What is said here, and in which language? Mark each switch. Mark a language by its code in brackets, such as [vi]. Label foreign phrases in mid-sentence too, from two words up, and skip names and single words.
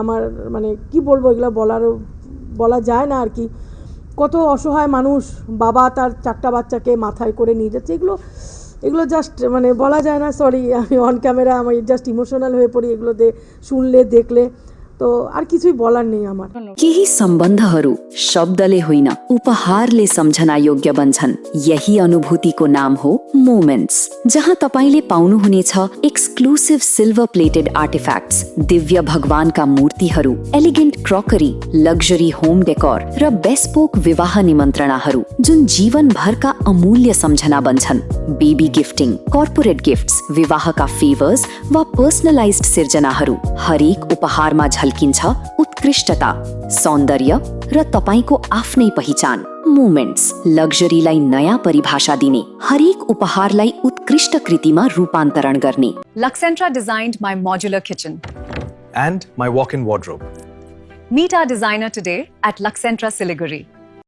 [bn] আমার মানে কি বলবো, এগুলো বলা যায় না আর কি। কত অসহায় মানুষ, বাবা তার 4টা বাচ্চাকে মাথায় করে নিয়ে যাচ্ছে, এগুলো জাস্ট মানে বলা যায় না। সরি, আমি [en] on camera [bn] আমি [en] just emotional [bn] হয়ে পড়ি এগুলো শুনলে দেখলে। তো আর কিছুই বলার নেই আমার। [ne] केही सम्बन्धहरू शब्दले होइन उपहारले सम्झना योग्य बन्छन्। यही अनुभूतिको नाम हो मोमेन्ट्स, जहाँ तपाईले पाउनुहुनेछ [en] exclusive silver plated artifacts, [ne] दिव्य भगवानका मूर्तिहरू, [en] elegant crockery, luxury home decor [ne] र बेस्पोक विवाह निमन्त्रणाहरू जुन जीवनभरका अमूल्य सम्झना बन्छन्। [en] baby gifting, corporate gifts, [ne] विवाहका फेभर्स वा पर्सनलाइज्ड सिर्जनाहरू, हरेक उपहारमा झल्किन्छ उत्कृष्टता, सौन्दर्य र तपाईको आफ्नै पहिचान। मोमेन्ट्स लग्जरीलाई नयाँ परिभाषा दिने, हरेक उपहारलाई उत्कृष्ट कृतिमा रूपान्तरण गर्ने। [en] Luxentra designed my modular kitchen. And my walk-in wardrobe. Meet our designer today at Luxentra Siliguri.